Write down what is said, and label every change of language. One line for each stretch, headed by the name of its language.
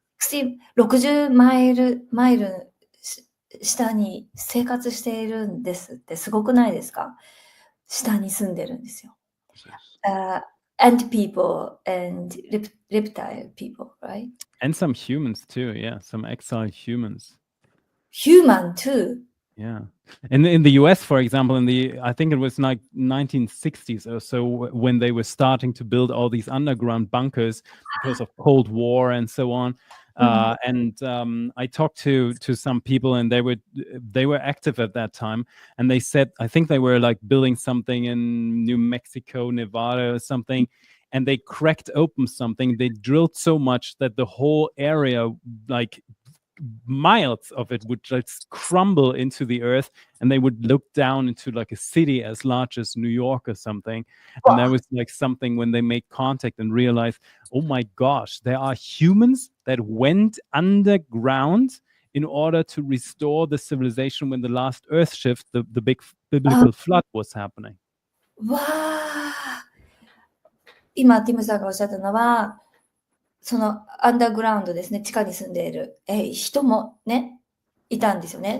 Japanese: 60マイル下に生活しているんですってすごくないですか？下に住んでるんですよ。
English: Ant people and reptile people, right? And some humans too, yeah. Some exiled humans. Human too. Yeah. In the US, for example, I think it was like 1960s or so, when they were starting to build all these underground bunkers because of Cold War and so on. I talked to some people, and they were active at that time, and they said, I think they were like building something in New Mexico, Nevada or something, and they cracked open something. They drilled so much that the whole area, like miles of it, would just crumble into the earth, and they would look down into like a city as large as New York or something. And that was like something when they made contact and realized, oh my gosh, there are humans that went underground in order to restore the civilization when the last earth shift, the big biblical flood was happening. わあ。
Japanese: 今ティムさんがおっしゃったのは、そのアンダーグラウンドですね、地下に住んでいる、人もね、いたんですよね。